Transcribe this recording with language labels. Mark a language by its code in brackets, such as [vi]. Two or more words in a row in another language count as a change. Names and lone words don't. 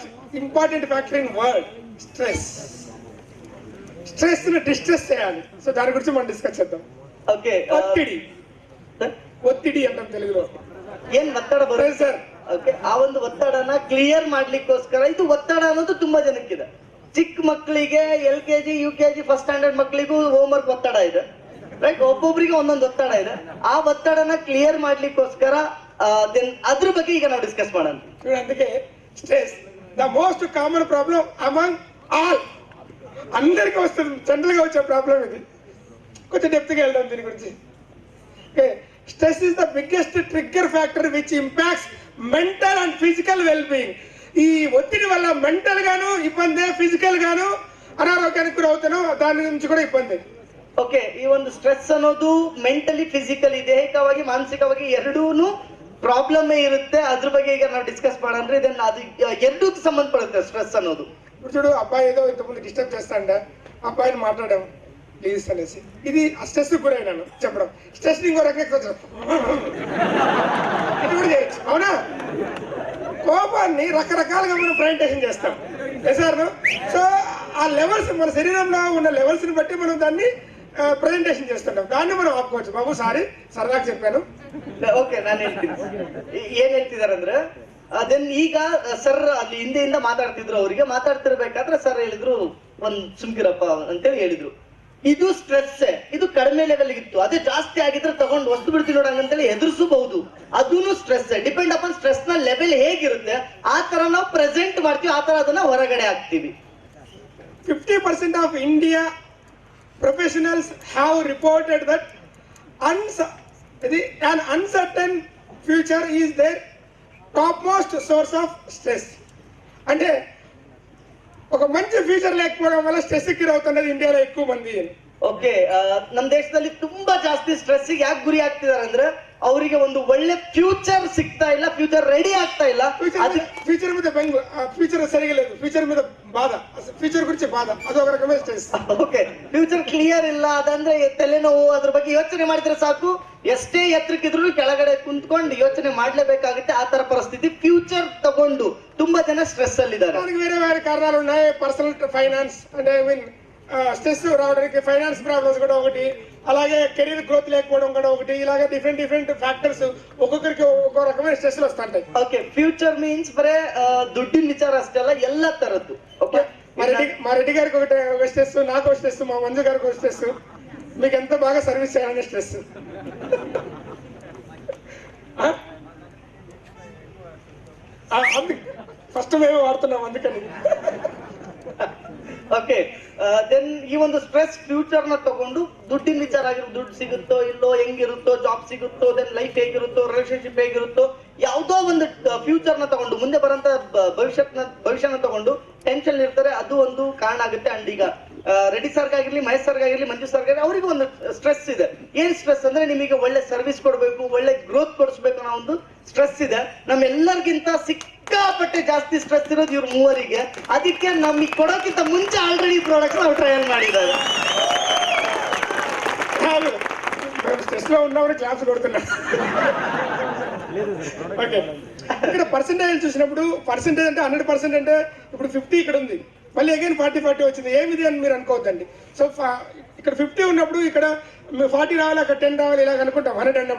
[en] important factor in world stress. [te] స్ట్రెస్ ని డిస్ట్రెస్ చేయాలి. సో దాని గురించి మనం డిస్కస్ చేద్దాం. [kn] ಓಕೆ ಒತ್ತಿಡಿ ಅಂತ తెలుగులో ಏನ್ ಒತ್ತಡ ಬರುತ್ತೆ ಸರ್? ಓಕೆ, ಆ ಒಂದು ಒತ್ತಡನ ಕ್ಲಿಯರ್ ಮಾಡ್ಲಿಕ್ಕೋಸ್ಕರ ಇದು ಒತ್ತಡ ಅನ್ನೋದು ತುಂಬಾ ಜನಕ್ಕಿದೆ. ಚಿಕ್ಕ ಮಕ್ಕಳಿಗೆ LKG UKG [en] first standard [kn] ಮಕ್ಕಳಿಗೂ ಹೋಮ್ ವರ್ಕ್ ಒತ್ತಡ ಇದೆ, ರೈಟ್? ಒಬ್ಬೊಬ್ರಿಗೆ ಒಂದೊಂದು ಒತ್ತಡ ಇದೆ. ಆ ಒತ್ತಡನ ಕ್ಲಿಯರ್ ಮಾಡ್ಲಿಕ್ಕೋಸ್ಕರ ದೆನ್ ಅದ್ರ ಬಗ್ಗೆ ಈಗ ನಾವು ಡಿಸ್ಕಸ್ ಮಾಡೋಣ. [te] అందుకే [en] stress the most common problem among all, [te] అందరికీ వస్తుంది, జనరల్ గా వచ్చే ప్రాబ్లం ఇది. కొంచెం డెప్త్ గా వెళ్దాం దీని గురించి. [en] stress is the biggest trigger factor which impacts mental and physical well being. [te] ఈ ఒత్తిడి వల్ల మెంటల్ గాను ఇబ్బంది, ఫిజికల్ గాను అనారోగ్యానికి గురవుతాను, దాని నుంచి కూడా ఇబ్బంది. [kn] ಓಕೆ, ಈ ಒಂದು ಸ್ಟ್ರೆಸ್ ಅನ್ನೋದು [en] mentally physically [kn] ದೈಹಿಕವಾಗಿ ಮಾನಸಿಕವಾಗಿ ಎರಡೂನು ಪ್ರಾಬ್ಲಮ್ ಇರುತ್ತೆ. ಅದ್ರ ಬಗ್ಗೆ ಈಗ ನಾವು ಡಿಸ್ಕಸ್ ಮಾಡೋಣ. ಇದನ್ನ ಅದು ಎರಡಕ್ಕೂ ಸಂಬಂಧಪಡುತ್ತೆ ಸ್ಟ್ರೆಸ್ ಅನ್ನೋದು. [te] ఇప్పుడు చూడు, అబ్బాయి ఏదో ఇంతకుముందు డిస్టర్బ్ చేస్తాండ, అబ్బాయిని మాట్లాడాం ప్లీజ్ అనేసి, ఇది స్ట్రెస్ గురైనాను చెప్పడం. స్ట్రెస్ ఇంకో రకంగా ఇది కూడా చేయొచ్చు, అవునా? కోపాన్ని రకరకాలుగా మనం ప్రజెంటేషన్ చేస్తాం సార్. సో ఆ లెవెల్స్ మన శరీరంలో ఉన్న లెవెల్స్ ని బట్టి మనం దాన్ని ಪ್ರೆಸೆಂಟೇಷನ್ చేస్తుంటాం. దాన్ని మనం ఆపుకోవచ్చు. బాబు సారీ, సరదాగా చెప్పాను. [kn] ಓಕೆ, ನಾನು ಹೇಳ್ತೀನಿ ಏನ್ ಹೇಳ್ತಿದಾರೆ ಅಂದ್ರೆ, ದೆನ್ ಈಗ ಸರ್ ಅಲ್ಲಿ ಹಿಂದೆಯಿಂದ ಮಾತಾಡ್ತಿದ್ರು. ಅವರಿಗೆ ಮಾತಾಡ್ತಿರ್ಬೇಕಾದ್ರೆ ಸರ್ ಹೇಳಿದ್ರು ಒಂದ್ ಸುಮ್ಕಿರಪ್ಪ ಅಂತೇಳಿ ಹೇಳಿದ್ರು. ಇದು ಸ್ಟ್ರೆಸ್, ಇದು ಕಡಿಮೆ ಲೆವೆಲ್ ಇತ್ತು, ಅದೇ ಜಾಸ್ತಿ ಆಗಿದ್ರೆ ತಗೊಂಡು ವಸ್ತು ಬಿಡ್ತೀವಿ ನೋಡಂಗ ಅಂತೇಳಿ ಎದುರಿಸಬಹುದು. ಅದೂನು ಸ್ಟ್ರೆಸ್. [en] depend upon stress [kn] ನ ಲೆವೆಲ್ ಹೇಗಿರುತ್ತೆ ಆ ತರ ನಾವು ಪ್ರೆಸೆಂಟ್ ಮಾಡ್ತೀವಿ, ಆ ತರ ಅದನ್ನ ಹೊರಗಡೆ ಹಾಕ್ತಿವಿ. [en] 50% of India professionals have reported that an uncertain future is their topmost source of stress. [te] అంటే ఒక మంచి ఫ్యూచర్ లేకపోవడం వల్ల స్ట్రెస్ కి గురవుతున్నది ఇండియాలో ఎక్కువ మంది. [kn] ಓಕೆ, ನಮ್ಮ ದೇಶದಲ್ಲಿ ತುಂಬಾ ಜಾಸ್ತಿ ಸ್ಟ್ರೆಸ್ ಯಾಕೆ ಗುರಿ ಆಗ್ತಿದಾರೆ ಅಂದ್ರೆ ಅವರಿಗೆ ಒಂದು ಒಳ್ಳೆ ಫ್ಯೂಚರ್ ಸಿಗ್ತಾ ಇಲ್ಲ, [en] future ready [kn] ಆಗ್ತಾ ಇಲ್ಲ. [te] ఫ్యూచర్ మీద బెంగ, ఫ్యూచర్ సరిగా లేదు, ఫ్యూచర్ మీద బాధ, ఫ్యూచర్ గురించి బాధ, అదొక రకమైన స్ట్రెస్. [kn] ಓಕೆ, [en] future clear [kn] ಇಲ್ಲ, ಅದಂದ್ರೆ ತಲೆನೋವು, ಅದ್ರ ಬಗ್ಗೆ ಯೋಚನೆ ಮಾಡಿದ್ರೆ ಸಾಕು, ಎಷ್ಟೇ ಎತ್ತರಕ್ಕಿದ್ರು ಕೆಳಗಡೆ ಕುಂತ್ಕೊಂಡು ಯೋಚನೆ ಮಾಡ್ಲೇಬೇಕಾಗುತ್ತೆ. ಆ ತರ ಪರಿಸ್ಥಿತಿ. ಫ್ಯೂಚರ್ ತಗೊಂಡು ತುಂಬಾ ಜನ ಸ್ಟ್ರೆಸ್ ಅಲ್ಲಿ ಇದ್ದಾರೆ. [te] వేరే వేరే కారణాలు ఉన్నాయి. [en] personal finance [te] అంటే [en] I mean stress [te] రావడానికి [en] finance problems [te] కూడా ఒకటి, అలాగే [en] career growth [te] లేకపోవడం కూడా ఒకటి, ఇలాగే [en] different factors [te] ఒక్కొక్కరికి ఒక్కో రకమైన స్ట్రెస్ వస్తుంటాయి. [kn] ಓಕೆ, [en] future means [kn] ಬರೇ ದುಡ್ಡಿನ ವಿಚಾರ ಅಷ್ಟೇ ಅಲ್ಲ, ಎಲ್ಲ ತರದ್ದು. ಓಕೆ, [te] మా రెడ్డి గారికి ఒక స్ట్రెస్, నాకు ఒక స్ట్రెస్, మా మంజు గారికి ఒక స్ట్రెస్, మీకు ఎంత బాగా సర్వీస్ చేయాలనే స్ట్రెస్. ఫస్ట్ మేమే వాడుతున్నాం అందుకని. [kn] ಓಕೆ, ದೆನ್ ಈ ಒಂದು ಸ್ಟ್ರೆಸ್ ಫ್ಯೂಚರ್ ನ ತಗೊಂಡು ದುಡ್ಡಿನ ವಿಚಾರ ಆಗಿರೋದು, ದುಡ್ಡು ಸಿಗುತ್ತೋ ಇಲ್ಲೋ, ಹೆಂಗಿರುತ್ತೋ, ಜಾಬ್ ಸಿಗುತ್ತೋ, [en] then life [kn] ಹೇಗಿರುತ್ತೋ, ರಿಲೇಶನ್ಶಿಪ್ ಹೇಗಿರುತ್ತೋ, ಯಾವುದೋ ಒಂದು ಫ್ಯೂಚರ್ ನ ತಗೊಂಡು ಮುಂದೆ ಬರಂತ ಭವಿಷ್ಯನ ತಗೊಂಡು ಟೆನ್ಷನ್ ಇರ್ತಾರೆ. ಅದು ಒಂದು ಕಾರಣ ಆಗುತ್ತೆ. ಅಂಡ್ ಈಗ ರೆಡ್ಡಿ ಸರ್ಗಾಗಿರ್ಲಿ, ಮಹೇಶ್ ಸರ್ಗಾಗಿರ್ಲಿ, ಮಂಜು ಸರ್ಗಾಗಿರ್ಲಿ, ಅವರಿಗೂ ಒಂದು ಸ್ಟ್ರೆಸ್ ಇದೆ. ಏನ್ ಸ್ಟ್ರೆಸ್ ಅಂದ್ರೆ ನಿಮಗೆ ಒಳ್ಳೆ ಸರ್ವಿಸ್ ಕೊಡಬೇಕು, ಒಳ್ಳೆ ಗ್ರೋತ್ ಕೊಡಿಸ್ಬೇಕು ಅನ್ನೋ ಒಂದು ಸ್ಟ್ರೆಸ್ ಇದೆ. ನಮ್ಮೆಲ್ಲರಿಗಿಂತ ಸಿಕ್ಕಾಪಟ್ಟೆ ಜಾಸ್ತಿ ಸ್ಟ್ರೆಸ್ ಇರೋದು ಇವ್ರ ಮೂವರಿಗೆ. ಅದಕ್ಕೆ ನಮಗೆ ಕೊಡೋಕ್ಕಿಂತ ಮುಂಚೆ [en] already product [kn] ನಾವು ಟ್ರಯಲ್ ಮಾಡಿದ್ದಾರೆ. [te] స్ట్రెస్ లో ఉన్నప్పుడు క్లాస్ కొడుతున్నా. ఓకే, ఇక్కడ పర్సెంటేజ్ చూసినప్పుడు పర్సెంటేజ్ అంటే 100% అంటే ఇప్పుడు 50 ఇక్కడ ఉంది, మళ్ళీ అగైన్ 40 వచ్చింది. ఏమిది అని మీరు అనుకోవద్దండి. సో ఇక్కడ 50 ఉన్నప్పుడు ఇక్కడ 40 రావాలి, అక్కడ 10 రావాలి, ఇలాగ అనుకుంటాం 100 అన్నప్పుడు.